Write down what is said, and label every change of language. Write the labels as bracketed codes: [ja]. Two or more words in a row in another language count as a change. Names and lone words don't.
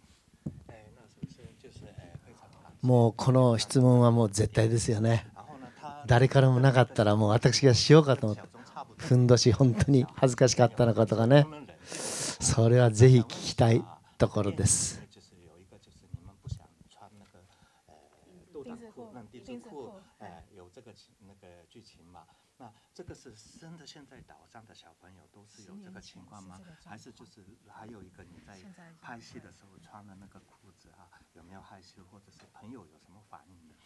[ja] もうこの質問はもう絶対ですよね。誰からもなかったらもう私がしようかと思って、ふんどし本当に恥ずかしかったのかとかね、それはぜひ聞きたいところです。 [zh] 这个是真的，现在岛上的小朋友都是有这个情况吗？还是就是还有一个你在拍戏的时候穿的那个裤子啊，有没有害羞，或者是朋友有什么反应的？